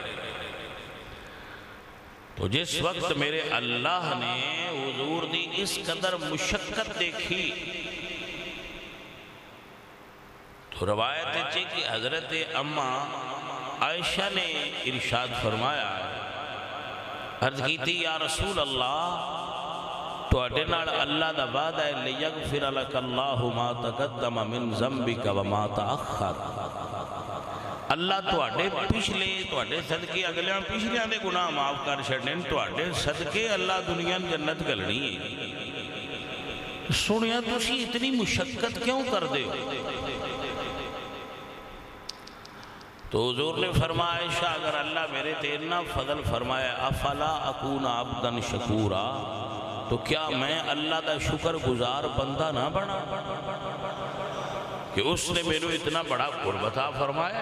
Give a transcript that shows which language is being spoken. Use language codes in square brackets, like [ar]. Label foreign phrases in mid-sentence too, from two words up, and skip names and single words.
[ur] تو جس وقت میرے اللہ نے حضور دی اس قدر مشقت دیکھی تو روایت ہے کہ [pa] حضرت اماں عائشہ نے ارشاد فرمایا، عرض کی تھی [ar] یا رسول اللہ، [pa] تو اڈے نال اللہ دا وعدہ ہے [ar] لیغفر لک اللہ ما تقدم من ذنبک وما تأخر، [pa] اللہ تو اڈے پچھلے تو اڈے صدقے اگلیاں پچھلیاں دے گناہ معاف کر چھڑنے، تو اڈے صدقے اللہ دنیا جنت گلنی ہے۔ سنیا تسی اتنی مشقت کیوں کر دے ہو؟ تو حضور نے فرمایا عائشہ اگر اللہ میرے تیرنا فضل فرمایا [ar] افلا اکون عبدا شکورا، [pa] تو کیا میں اللہ دا شکر گزار بندہ نہ بنا کہ اس نے میرے اتنا بڑا قرب عطا فرمایا۔